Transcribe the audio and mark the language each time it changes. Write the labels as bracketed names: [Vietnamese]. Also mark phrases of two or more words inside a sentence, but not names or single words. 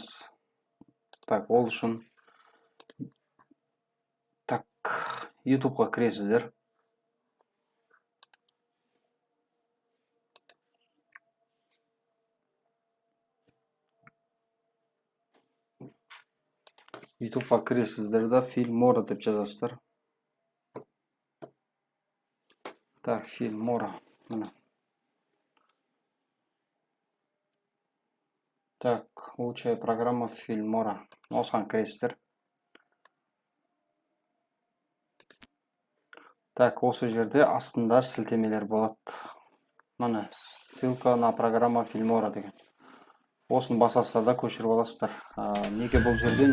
[Kazakh] Так, ол үшін YouTube'ға кіресіздер. YouTube'ға кіресіздер да Filmora деп жазасыздар. Так, Filmora. [Russian] Так, лучшая программа Filmora. [Kazakh] Осыған кіресіздер. Так, осы жерде астында сілтемелер болады. Міне, [Russian] ссылка на программа [Kazakh] Filmora деген. Осыны басасыздар да көшіріп аласыздар. Неге бұл жерден?